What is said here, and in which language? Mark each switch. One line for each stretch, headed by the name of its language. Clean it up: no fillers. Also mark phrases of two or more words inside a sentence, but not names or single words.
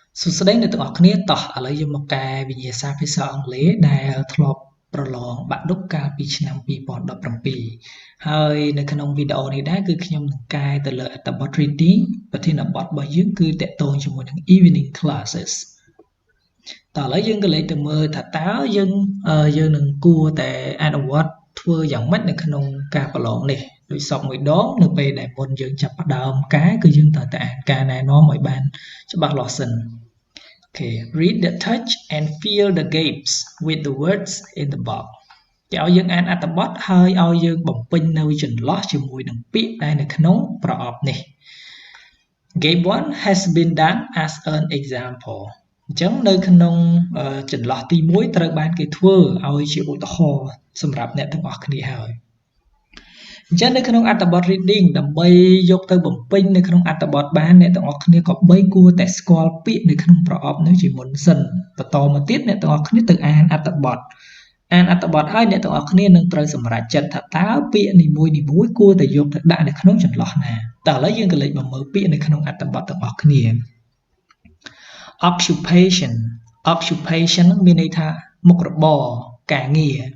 Khmer: សួស្តីអ្នកទាំងអស់គ្នាតោះឥឡូវយើងមកកែវិញ្ញាសាភាសាអង់គ្លេសដែលធ្លាប់ប្រឡងបាក់ឌុបកាលពីឆ្នាំ2017ហើយនៅ ក្នុងវីដេអូនេះដែរគឺខ្ញុំនឹងកែទៅលើអត្ថបទ reading ប្រធានបទរបស់យើងគឺតាក់ទងជាមួយនឹង
English: evening classes
Khmer: តោះឥឡូវយើងក៏លេខទៅមើលថាតើយើងនឹងគួរតែអនុវត្តធ្វើយ៉ាងម៉េចនៅក្នុងការប្រឡងនេះដោយសពមួយដងនៅពេលដែលមុនយើងចាប់ផ្ដើមកែគឺយើងត្រូវតែអានការណែនាំឲ្យបានច្បាស់លាស់សិន
English: Okay, read the touch and fill the gaps with the words in the box.
Khmer: គេឲ្យយើងអានអត្ថបទហើយឲ្យយើងបំពេញនៅចន្លោះជាមួយនឹងពាក្យដែលនៅក្នុងប្រអប់នេះ
English: Gap 1 has been done as an example.
Khmer: អញ្ចឹងនៅក្នុងចន្លោះទី1ត្រូវបានគេធ្វើឲ្យជាឧទាហរណ៍សម្រាប់អ្នកទាំងអស់គ្នាហើយអញ្ចឹងនៅក្នុងអត្ថបទ reading ដើម្បីយកទៅបំពេញនៅក្នុងអត្ថបទបានអ្នកទាំងអស់គ្នាក៏បីគួរតែស្គាល់ពាក្យនៅក្នុងប្រអប់នោះជាមុនសិនបន្តមកទៀតអ្នកទាំងអស់គ្នាទៅអានអត្ថបទហើយអ្នកទាំងអស់គ្នានឹងត្រូវសម្រេចចិត្តថាតើពាក្យនីមួយៗគួរតែយកទៅដាក់នៅក្នុងចន្លោះណាតើឥឡូវយើងក៏លេចមកមើលពាក្យនៅក្នុងអត្ថបទទាំងអស់គ្នា occupation មានន័យថាមុខរបរការងារ